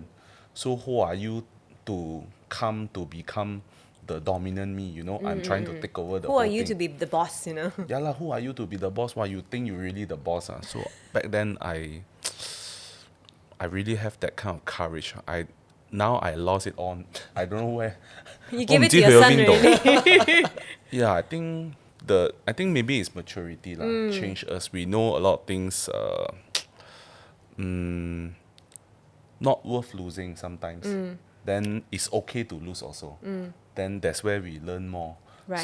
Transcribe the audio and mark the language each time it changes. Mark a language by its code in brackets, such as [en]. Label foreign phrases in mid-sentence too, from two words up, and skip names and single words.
[en] So who are you to come to become the dominant me? You know, I'm trying to take over the Who whole are you thing. to be the boss, you know? Yeah lah, who are you to be the boss? Why you think you really the boss? Ah? So back then I really have that kind of courage. Now I lost it on. I don't know where. You give it to your son, [yue] 唔知去咗邊度。 [en] really. Yeah, I think maybe it's maturity lah. Change us. We know a lot of things. Not worth losing sometimes. Then it's okay to lose also. Then that's where we learn more. Right.